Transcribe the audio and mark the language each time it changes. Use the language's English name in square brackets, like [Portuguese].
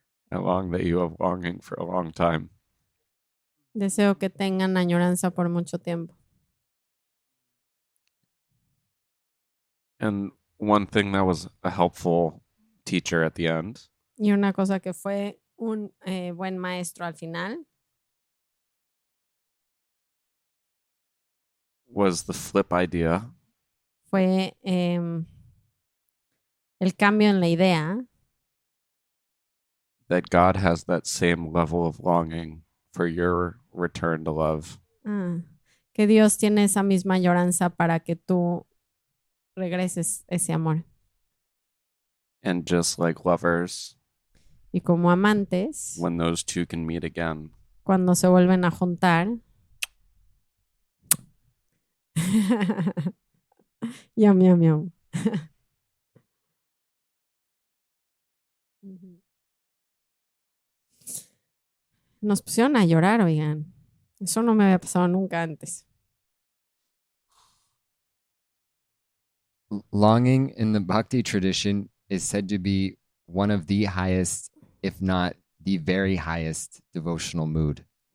[English] I long that you have longing for a long time. [Spanish] Deseo que tengan añoranza por mucho tiempo. [English] And one thing that was a helpful teacher at the end [Spanish] Y una cosa que fue un buen maestro al final [English] was the flip idea [Spanish] fue el cambio en la idea [English] that God has that same level of longing for your return to love. [Spanish] Que Dios tiene esa misma añoranza para que tú regreses ese amor. [English] And just like lovers, [Spanish] Y como amantes, [English] when those two can meet again, [Spanish] cuando se vuelven a juntar, yum, yum, yum. Nos pusieron a llorar, oigan. Eso no me había pasado nunca antes. [English] Longing in the Bhakti tradition is said to be one of the highest, if not the very highest, devotional mood.